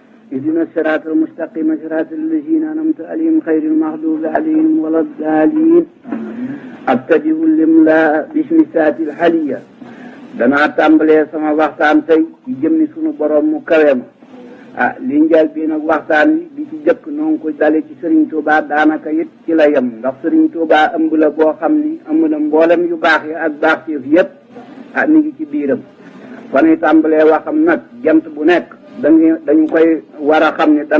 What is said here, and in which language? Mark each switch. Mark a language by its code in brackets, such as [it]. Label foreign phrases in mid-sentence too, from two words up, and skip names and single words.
[ar] اهدنا الصراط المستقيم صراط الذين أنعمت عليهم غير المغضوب عليهم ولا الضالين أبتدئ الإملاء باسم ذات الحلية [wo] danaa tàmbalee sama waxtaan tey ci jëmmi sunu borom mu kawe ma li njël bi nag waxtaan wi di ci jëkk noo ngi ko dale ci Serigne Touba daanaka it ci la yem ndax Serigne Touba ëmb la boo xam ni ëmb na mboolem yu baax yi ak baax ci yëpp mi ngi ci biiram fa nuy tàmbalee waxam nag jant bu nekk dañu koy war a xam ne dana